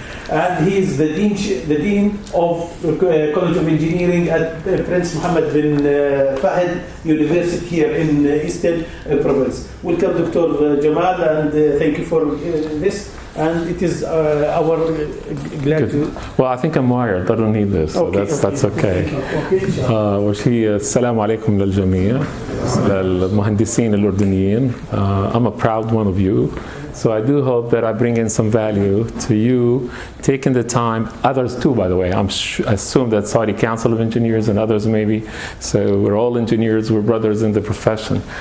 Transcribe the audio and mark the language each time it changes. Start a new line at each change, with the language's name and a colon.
English: And he is the dean of College of Engineering at Prince Mohammed bin Fahd University here in Eastern Province. Welcome, Dr. Jamal, and thank you for this. And it is our glad to. Well, I think I'm wired. I don't need this. So that's okay.
Arabic: وشي السلام عليكم للجميع للمهندسين الأردنيين.
English: I'm a proud one of you. So I do hope that I bring in some value to you, taking the time, others too, by the way. I assume that Saudi Council of Engineers and others maybe. So we're all engineers, we're brothers in the profession.